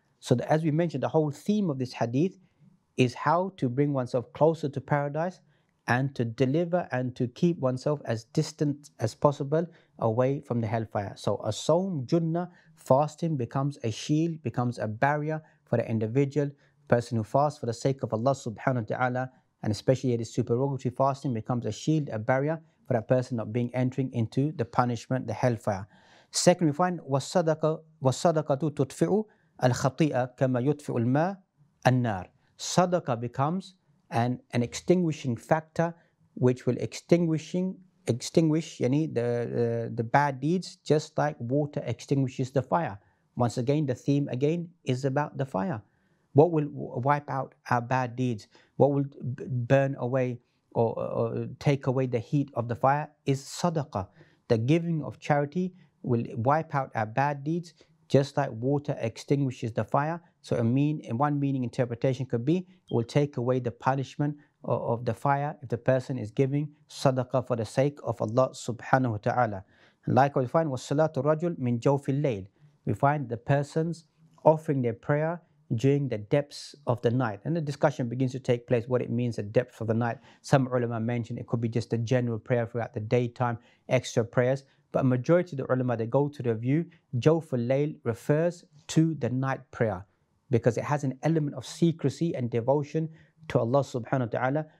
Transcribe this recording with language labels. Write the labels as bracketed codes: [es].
[en] So as we mentioned, the whole theme of this hadith is how to bring oneself closer to paradise and to deliver and to keep oneself as distant as possible away from the hellfire. So a sawm junnah, fasting becomes a shield, becomes a barrier for the individual. Person who fasts for the sake of Allah subhanahu wa ta'ala, and especially this supererogatory fasting, becomes a shield, a barrier for that person not being entering into the punishment, the hellfire. Second, we find [ar] وَالصَّدَقَةُ تُطْفِئُ الْخَطِيئَ كَمَا يُطْفِئُ الْمَاءُ النَّارِ. [en] Sadaqah becomes an extinguishing factor which will extinguish the bad deeds, just like water extinguishes the fire. Once again, the theme again is about the fire. What will wipe out our bad deeds? What will burn away or take away the heat of the fire is sadaqah. The giving of charity will wipe out our bad deeds, just like water extinguishes the fire. So in one meaning interpretation could be, it will take away the punishment of the fire if the person is giving sadaqah for the sake of Allah subhanahu wa ta'ala. And likewise we find, [ar] وَالصَّلَاةُ الرَّجُلِ مِنْ جَوْفِ اللَّيْلِ. [en] We find the persons offering their prayer during the depths of the night. And the discussion begins to take place what it means, the depths of the night. Some ulama mention it could be just a general prayer throughout the daytime, extra prayers. But a majority of the ulama, they go to the view, Jawf al-Layl refers to the night prayer, because it has an element of secrecy and devotion to Allah subhanahu wa ta'ala.